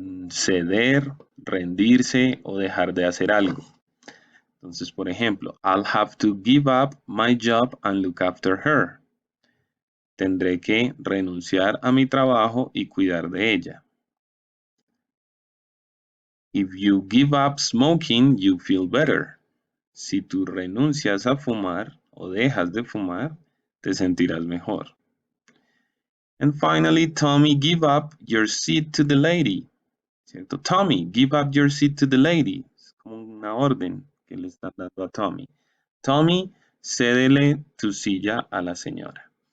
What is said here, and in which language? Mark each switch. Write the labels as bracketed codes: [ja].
[es] Ceder, rendirse o dejar de hacer algo. Entonces, por ejemplo, [en] I'll have to give up my job and look after her. [es] Tendré que renunciar a mi trabajo y cuidar de ella. [en] If you give up smoking, you feel better. [es] Si tú renuncias a fumar o dejas de fumar, te sentirás mejor. [en] And finally, Tommy, give up your seat to the lady. ¿Cierto? Tommy, give up your seat to the lady. [es] Es como una orden que le están dando a Tommy. Tommy, cédele tu silla a la señora.